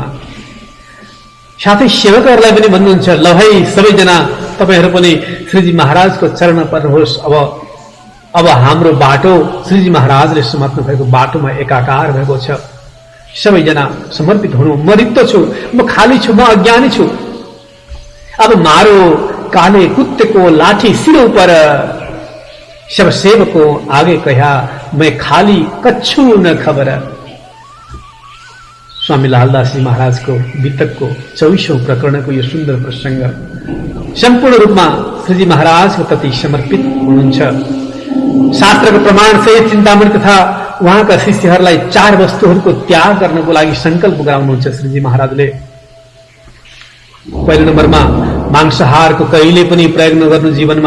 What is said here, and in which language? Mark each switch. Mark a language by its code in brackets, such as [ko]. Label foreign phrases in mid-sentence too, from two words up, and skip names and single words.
[ne] साथै सेवकहरूलाई पनि भन्नुहुन्छ, ल है सबैजना तपाईहरू पनि श्रीजी महाराजको चरणमा पर्नुहोस्। अब हाम्रो बाटो श्रीजी महाराजले समात्नु भएको बाटोमा एकाकार भएको छ। सबैजना समर्पित हुनु। म रिक्त छु, म खाली छु, म अज्ञानी छु। [hi] अब मारो काले कुत्ते को लाठी सिरों पर, सब सेवको आगे कहा मैं खाली कच्छु न खबर। [ne] स्वामी लालदास जी महाराज को वितक को 24औं प्रकरण को यो सुंदर प्रसंग संपूर्ण रूपमा श्रीजी महाराज को प्रति समर्पित हुनुहुन्छ। शास्त्रको प्रमाण सहित चिन्तामणि तथा उहाँका शिष्यहरूलाई 4 वस्तुहरूको त्याग गर्नको लागि संकल्प गराउनुहुन्छ श्रीजी महाराजले। पहिलो नम्बरमा मांसाहारको कहिले पनि प्रयोग नगर्नु जीवनमा।